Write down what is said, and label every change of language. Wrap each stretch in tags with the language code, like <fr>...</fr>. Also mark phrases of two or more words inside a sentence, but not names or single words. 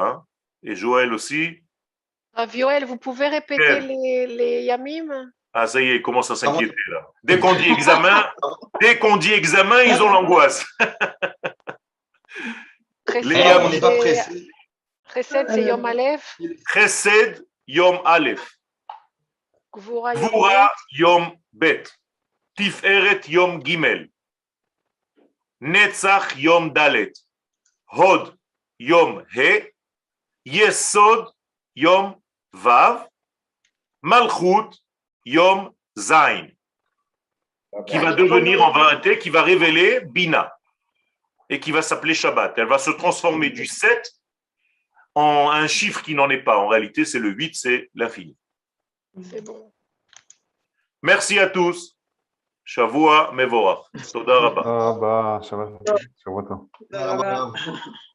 <fr>Hein. Et Joël aussi. Yoël, vous pouvez répéter les yamim? Ah, ça y est, il commence à s'inquiéter là. Dès qu'on dit examen, ils ont l'angoisse. On n'est pas pressé. Chesed, c'est</fr> <he>יום אלף. חסד, יום אלף. Gvura, יום בית. תפארת, יום גימל. נצח, יום דלת. הוד, יום הא. יסוד, יום וו. מלכות, יום זין,</he> <fr>qui va devenir en vérité, qui va révéler Bina, et qui va s'appeler Shabbat. Elle va se transformer du 7 en un chiffre qui n'en est pas. En réalité, c'est le 8, c'est l'infini. C'est bon. Merci à tous.</fr> <he>שבוע מבורך. תודה רבה.</he> <fr>Shabbat.</fr>